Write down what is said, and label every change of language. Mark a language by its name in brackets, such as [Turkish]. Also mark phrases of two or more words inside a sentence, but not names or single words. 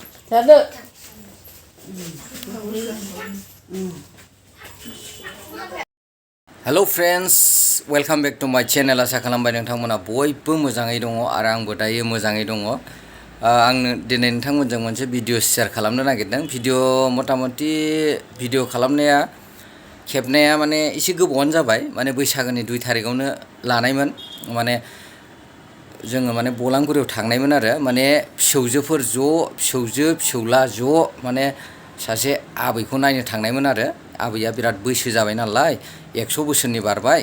[English] Hello friends, welcome back to my channel. [Bodo] Asa खालामबाय नोंथांमोना बयबो मोजाङै दङ आरो आंबो दायो मोजाङै दङ। आं दिनै नोंथांमोनजों मोनसे भिडिअ शेयार खालामनो नागिरदों। मटामटी भिडिअ खालामनाया खेबनाया माने एसे गोबावानो जाबाय। माने बैसागोनि 2 तारिखआवनो लानायमोन। माने जोङो माने बलांगुरियाव थांनायमोन आरो माने फिसौजोफोर फिसौजो फिसौला माने सासे आबैखौ नायनो थांनायमोन आरो आबैया बिराद बैसो जाबाय नालाय 100 बोसोरनि बारबाय।